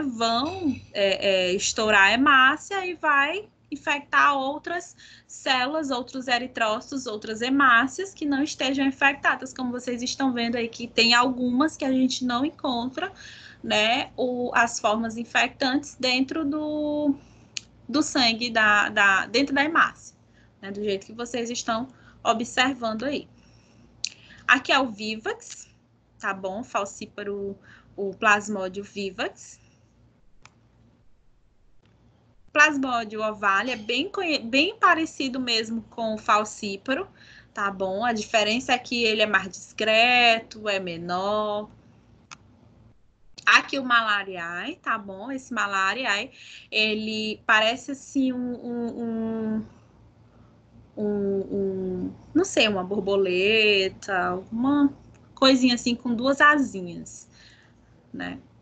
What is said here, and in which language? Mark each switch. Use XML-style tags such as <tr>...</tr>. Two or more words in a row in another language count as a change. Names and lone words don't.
<pt>Vão estourar a hemácia e vai infectar outras células, outros eritrócitos, outras hemácias que não estejam infectadas, como vocês estão vendo aí, que tem algumas que a gente não encontra, né, as formas infectantes dentro do sangue, dentro da hemácia, né, do jeito que vocês estão observando aí. Aqui é o Vivax, tá bom? Falcíparo, o plasmódio Vivax. Plasmódio ovale é bem parecido mesmo com o falcíparo, tá bom? A diferença é que ele é mais discreto, é menor. Aqui o malariae, tá bom? Esse malariae, ele parece assim não sei, uma borboleta, uma coisinha assim com duas asinhas, né?</pt>